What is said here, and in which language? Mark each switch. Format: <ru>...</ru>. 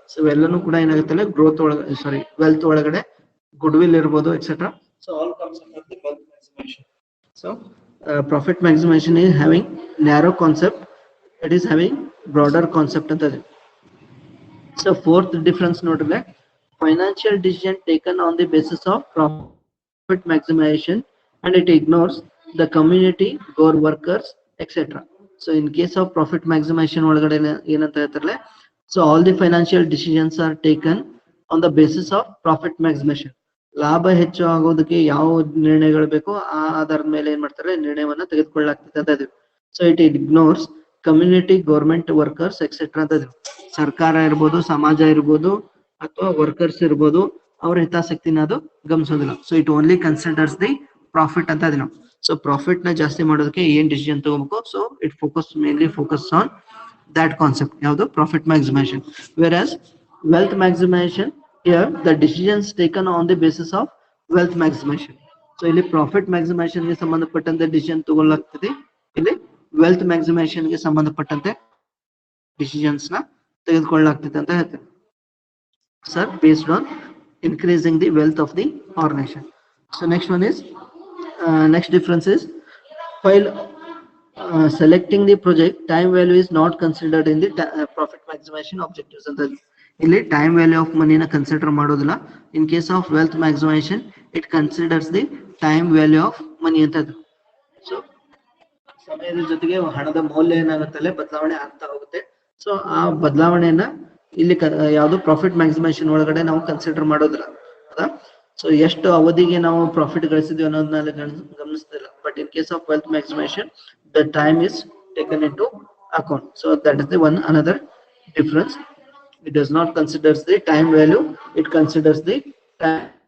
<kn>So ಎಲ್ಲನೂ ಕೂಡ ಏನಾಗುತ್ತಲ್ಲ growth ಒಳಗಡೆ, ವೆಲ್ತ್ ಒಳಗಡೆ ಗುಡ್ ವಿಲ್ ಇರ್ಬೋದು, etcetera.</kn> <en>So all comes under the wealth maximisation. So profit maximisation is having narrow concept, it is having broader concept</en> <kn>ಅಂತ ಇದೆ.</kn> <en>So fourth difference</en> <kn>ನೋಡಿದ್ರೆ,</kn> <en>financial decision taken on the basis of profit maximization and it ignores the community or workers, etc. So in case of profit maximization</en> <kn>ಒಳಗಡೆ ಏನಂತ ಹೇಳ್ತಾರಲ್ಲ,</kn> <en>so all the financial decisions are taken on the basis of profit maximization.</en> <kn>ಲಾಭ ಹೆಚ್ಚು ಆಗೋದಕ್ಕೆ ಯಾವ ನಿರ್ಣಯಗಳು ಬೇಕೋ ಆ ಆಧಾರದ ಮೇಲೆ ಏನ್ ಮಾಡ್ತಾರೆ, ನಿರ್ಣಯವನ್ನ ತೆಗೆದುಕೊಳ್ಳಲಾಗ್ತದೆ ಅಂತ ಇದೀವಿ.</kn> <en>so it ignores community, government, workers etcetera</en> <kn>ಅಂತ ಇದೀವಿ. ಸರ್ಕಾರ ಇರ್ಬೋದು, ಸಮಾಜ ಇರ್ಬೋದು, ಅಥವಾ ವರ್ಕರ್ಸ್ ಇರ್ಬೋದು, ಅವ್ರ ಹಿತಾಸಕ್ತಿನ ಅದು ಗಮನಿಸೋದಿಲ್ಲ.</kn> <en>so it only considers the profit</en> <kn>ಅಂತ ಅದೇ ನಾವು. ಸೊ ಪ್ರಾಫಿಟ್ ನ ಜಾಸ್ತಿ ಮಾಡೋದಕ್ಕೆ ಏನ್ ಡಿಸಿಷನ್ ತಗೋಬೇಕು,</kn> <en>so it mainly focus on that concept,</en> <kn>ಯಾವುದು profit maximization.</kn> <en>Whereas wealth maximization, here the decisions taken on the basis of wealth maximization.</en> <kn>So ಇಲ್ಲಿ profit maximization ಗೆ ಸಂಬಂಧಪಟ್ಟಂತೆ ಡಿಸಿಷನ್ ತಗೊಳ್ಳಲಾಗ್ತದೆ, ಇಲ್ಲಿ wealth maximization ಗೆ ಸಂಬಂಧಪಟ್ಟಂತೆ ಡಿಸಿಷನ್ಸ್ ನ ತೆಗೆದುಕೊಳ್ಳಲಾಗ್ತದೆ ಅಂತ ಹೇಳ್ತಾರೆ sir,</kn> <en>based on increasing the wealth of the organization. So next one is next difference is while selecting the project, time value is not considered in the profit maximization objectives</en> <kn>ಅಂತ ಇಲ್ಲಿ time value of ಮನಿನ consider ಮಾಡೋದಿಲ್ಲ.</kn> <en>In case of wealth maximisation it considers the time value of money ಅಂತ.</en> <kn>So ಸಮಯದ ಜೊತೆಗೆ ಹಣದ ಮೌಲ್ಯ ಏನಾಗುತ್ತಲ್ಲ ಬದಲಾವಣೆ ಆಗ್ತಾ ಹೋಗುತ್ತೆ. ಸೊ ಆ ಬದಲಾವಣೆಯನ್ನ ಇಲ್ಲಿ ಯಾವುದು ಪ್ರಾಫಿಟ್ ಮ್ಯಾಕ್ಸಿಮೈಸೇಷನ್ ಒಳಗಡೆ ನಾವು ಕನ್ಸಿಡರ್ ಮಾಡೋದಿಲ್ಲ. ಹೌದಾ? ಸೊ ಎಷ್ಟು ಅವಧಿಗೆ ನಾವು ಪ್ರಾಫಿಟ್ ಗಳಿಸಿದ್ವಿ ಅನ್ನೋದನ್ನ ಗಮನಿಸ್ತಿಲ್ಲ.</kn> <en>But in case of wealth maximisation the time is taken into account. So that is the one another difference. It does not considers the time value, it considers the time.</en>